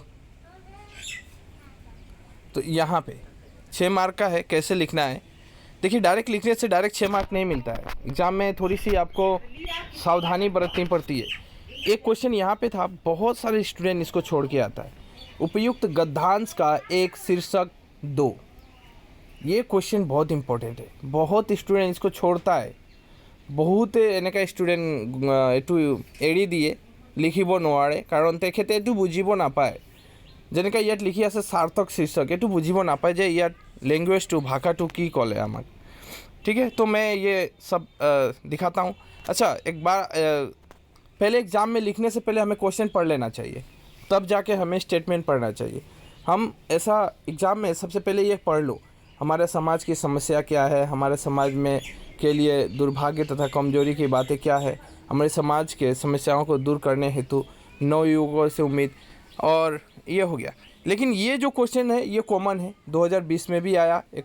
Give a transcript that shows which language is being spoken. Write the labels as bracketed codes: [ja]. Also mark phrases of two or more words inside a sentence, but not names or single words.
[hi] यहाँ पे 6 मार्क का है कैसे लिखना है देखिए डायरेक्ट लिखने से डायरेक्ट 6 मार्क नहीं मिलता है एग्ज़ाम में थोड़ी सी आपको सावधानी बरतनी पड़ती है एक क्वेश्चन यहाँ पे था बहुत सारे स्टूडेंट इसको छोड़ के आता है उपयुक्त गद्यांश का एक शीर्षक दो ये क्वेश्चन बहुत इम्पोर्टेंट है बहुत स्टूडेंट इसको छोड़ता है बहुत [as] এনেকা ষ্টুডেণ্ট এইটো এৰি দিয়ে লিখিব নোৱাৰে কাৰণ তেখেতে এইটো বুজিব নাপায় যেনেকৈ ইয়াত লিখি আছে সাৰ্থক শীৰ্ষক এইটো বুজিব নাপায় যে ইয়াত লেংগুৱেজটো ভাষাটো কি ক'লে আমাক [hi] ठीक है तो मैं ये सब दिखाता हूँ अच्छा एक बार पहले एग्ज़ाम में लिखने से पहले हमें क्वेश्चन पढ़ लेना चाहिए तब जाके हमें स्टेटमेंट पढ़ना चाहिए हम ऐसा एग्ज़ाम में सबसे पहले ये पढ़ लो हमारे समाज की समस्या क्या है हमारे समाज में के लिए दुर्भाग्य तथा कमजोरी की बातें क्या है हमारे समाज के समस्याओं को दूर करने हेतु नवयुवकों से उम्मीद और ये हो गया लेकिन ये जो क्वेश्चन है ये कॉमन है 2020 में भी आया